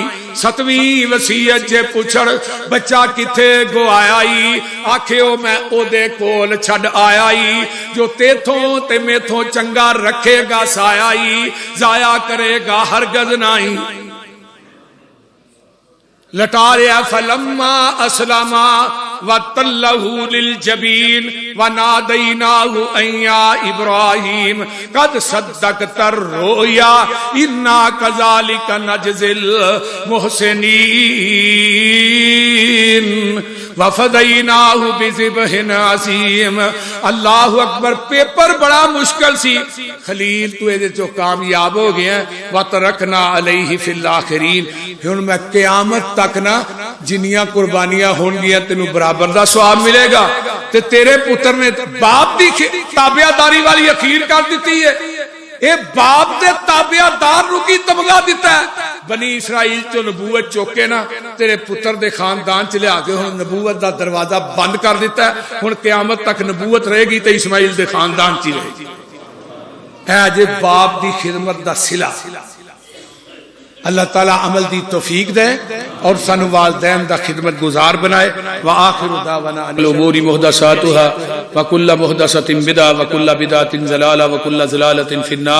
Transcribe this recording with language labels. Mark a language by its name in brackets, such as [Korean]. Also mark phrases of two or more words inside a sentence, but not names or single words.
[Punjabi] ستویں وصیت جے پچھڑ بچہ کتھے گوائی، آکھیو میں اوہدے کول چھڈ آیائی، جو تیتھوں تے میتھوں چنگا رکھے گا سائیں، جایا کرے گا ہرگز نائیں. [Arabic] لطاريا فلما أسلما وتله للجبين وناديناه أن يا إبراهيم قد صدقت الرؤيا إنا كذلك نجزي المحسنين وفديناه بذبح عظيم. الله أكبر. [Punjabi] پیپر بڑا مشکل سی، خلیل تو ایہدے چوں کامیاب ہو گیا. [Arabic] وتركنا عليه في الآخرين. [Punjabi] ہن میں قیامت تک نا جنیاں قربانیاں ہونگیاں تینوں برابر دا ثواب ملے گا. تے تیرے پتر نے باپ کی تابعداری والی اخیر کر دتی ہے. یہ باپ دے تابعدار نوں کی تمغہ دتا ہے. بنی اسرائیل چوں نبوت چکے نا تیرے پتر دے خاندان چ لیا کے ہن نبوت دا دروازہ بند کر دتا ہے. ہن قیامت تک نبوت رہے گی تو اسماعیل دے خاندان چ رہے گی. ہے جے باپ دی خدمت دا صلہ. اللہ تعالیٰ عمل دی توفیق دے اور سانوں والدین دا خدمت گزار بنائے. [Arabic] وآخر دعوانا عن الأمور محدثاتها وكل محدثة بدعة وكل بدعة ضلالة وكل ضلالة في النار.